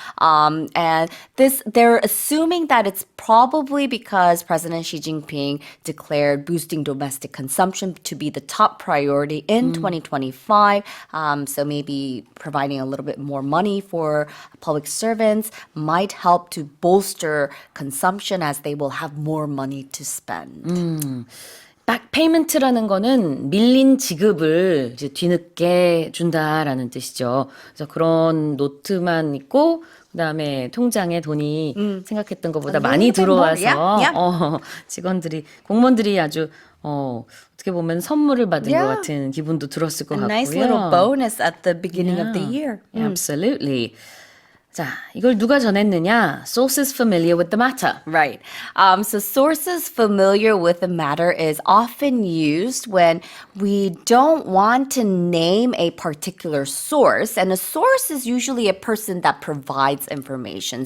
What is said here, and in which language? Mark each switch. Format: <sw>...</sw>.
<en>And they're assuming that it's probably because President Xi Jinping declared boosting domestic consumption to be the top priority in 2025. So maybe providing a little bit more money for public servants might help to bolster consumption as they will have more money to spend.</en> <ko>back 페이먼트라는 거는 밀린 지급을 이제 뒤늦게 준다라는 뜻이죠. 그래서 그런 노트만 있고 그다음에 통장에 돈이 생각했던 것보다 많이 들어와서 직원들이 공무원들이 아주 어떻게 보면 선물을 받은 것 같은 기분도 들었을 것</ko> <en>A</en> <ko>같고요.</ko> <en>nice little bonus at the beginning of the year. Absolutely.</en> <ko>자, 이걸 누가 전했느냐?</ko> <en>Sources familiar with the matter. Right. So sources familiar with the matter is often used when we don't want to name a particular source, and a source is usually a person that provides information.</en>